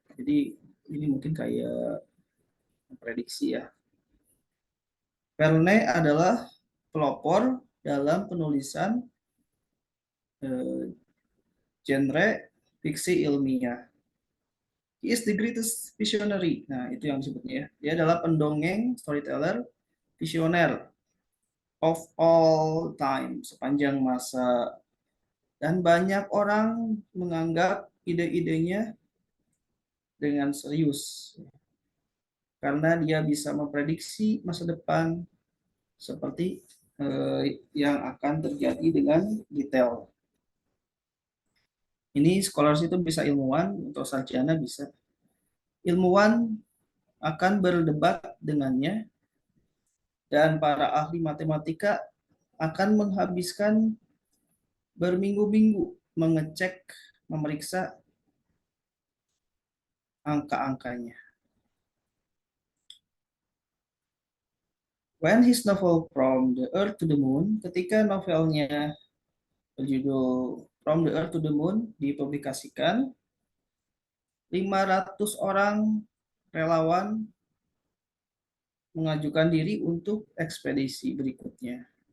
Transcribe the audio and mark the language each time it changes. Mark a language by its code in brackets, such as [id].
[id] Jadi ini mungkin kayak prediksi ya. Verne adalah pelopor dalam penulisan genre fiksi ilmiah. [en] He is the greatest visionary. [id] Nah, itu yang disebutnya ya. Dia adalah pendongeng, storyteller, visioner [en] of all time, [id] sepanjang masa. Dan banyak orang menganggap ide-idenya dengan serius. Karena dia bisa memprediksi masa depan seperti yang akan terjadi dengan detail. Ini scholars itu bisa ilmuwan atau sarjana bisa. Ilmuwan akan berdebat dengannya dan para ahli matematika akan menghabiskan berminggu-minggu mengecek, memeriksa angka-angkanya. [en] When his novel From the Earth to the Moon, [id] ketika novelnya berjudul From the Earth to the Moon dipublikasikan. 500 orang relawan mengajukan diri untuk ekspedisi berikutnya.